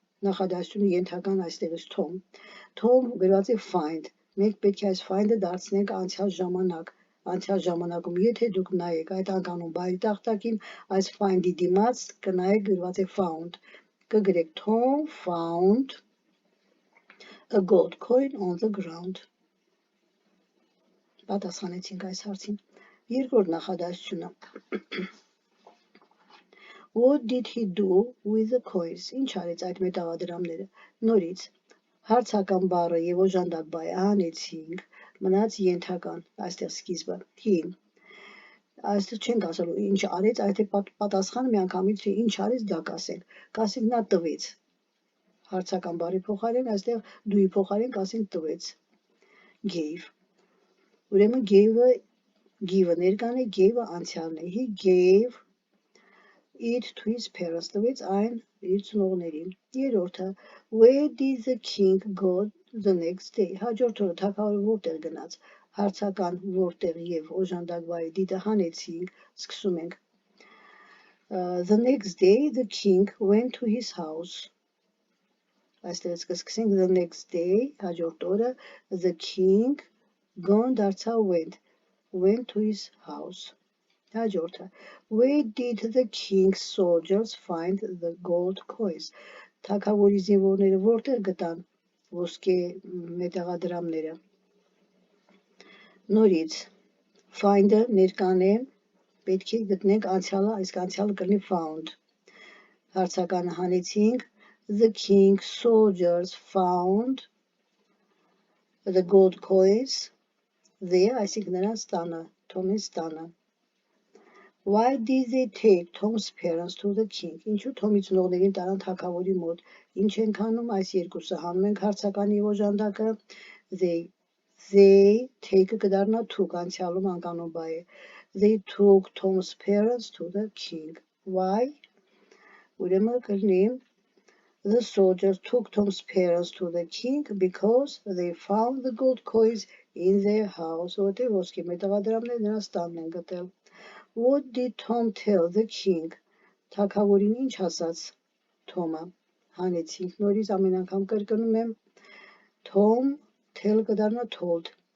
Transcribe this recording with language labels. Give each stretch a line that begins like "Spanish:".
Armenian: նախադասությունը ենթական այստեղից Tom։ Tom գրված է find։ Մենք պետք է այս find-ը դարձնենք անցյալ ժամանակ։ Անցյալ ժամանակում եթե դուք նայեք այդ անկանոն բայի տախտակին, այս find-ի դիմաց կնայեք գրված է found։ Կգրեք
English: Tom found a gold coin on the ground.
Armenian: Պատասխանեցինք այս հարցին։ Երկրորդ նախադասությունը
English: What did he do with the coins?
Armenian: Ինչ արեց այդ մետաղադրամները։ Նորից հարցական բառը եւ օժանդակ բայը հանեցինք, մնաց ենթական այստեղ սկիզբը։ He այստեղ չենք ասելու ինչ արեց, այդ է պատասխանը միանգամից թե ինչ արեց դա կասենք։ Կասենք նա տվեց։ Հարցական բառի փոխարեն այստեղ դուի փոխարեն կասենք տվեց։ Gave։ Ուրեմն give-ը ներկան է, gave-ը անցյալն է։
English: He gave it to his parents,
Armenian: տվեց այն իր ծնողներին։ Երրորդը
English: Where did the king go the next day?
Armenian: Հաջորդ օրը թագավորը որտեղ գնաց։ Հարցական որտեղ եւ օժանդակ բայը դիտը հանեցինք, սկսում ենք։
English: The next day the king went to his house.
Armenian: Այստեղից կսկսենք
English: the next day,
Armenian: հաջորդ օրը
English: the king
Armenian: gone դարձավ
English: went to his house.
Armenian: Հաջորդը
English: Where did the king's soldiers find the gold coins?
Armenian: Թագավորի զինվորները որտեղ գտան ոսկե մետաղադրամները։ Նորից find-ը ներկան է, պետք է գտնենք անցյալը, իսկ անցյալը կլինի found։ Հարցականը հանեցինք
English: The king's soldiers found the gold coins there,
Armenian: այսինքն նրանց տանը, Թոմի տանը։
English: Why did they take Tom's parents to the king?
Armenian: Ինչու Թոմի ծնողներին տարան թագավորի մոտ։ Ինչ ենք անում այս երկուսը, հանում ենք հարցականի եւ օժանդակը they take-ը կդառնա took, անցյալում անկանոն բայ է։
English: They took Tom's parents to the king. Why?
Armenian: Ուրեմն կլինի
English: The soldiers took Tom's parents to the king because they found the gold coins in their house.
Armenian: Որտեղ ոսկե մետաղադրամները նրանց տանն են գտել։
English: What did Tom tell the king?
Armenian: Թագավորին ինչ ասաց Թոմը։ Հանեցինք նորից ամեն անգամ կրկնում եմ Tom tell կդառնա told.